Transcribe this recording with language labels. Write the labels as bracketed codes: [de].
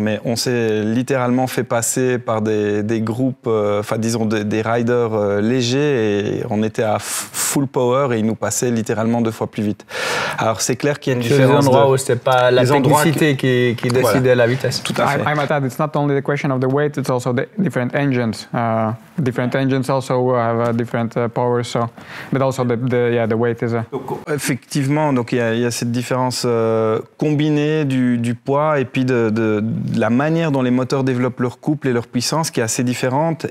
[fr] Mais on s'est littéralement fait passer par des groupes, enfin disons des riders légers, et on était à full power et ils nous passaient littéralement 2 fois plus vite. Alors c'est clair qu'il y a une différence. Des endroits où c'était pas la technicité qui décidait la vitesse. Tout à fait. [en] I might add, it's not only the question of the weight, it's also the different engines. Different engines also have a different different powers. So, but also the weight is a. [fr] Donc, effectivement, donc il y a cette différence combinée du poids et puis de la manière dont les moteurs développent leur couple et leur puissance qui est assez différente.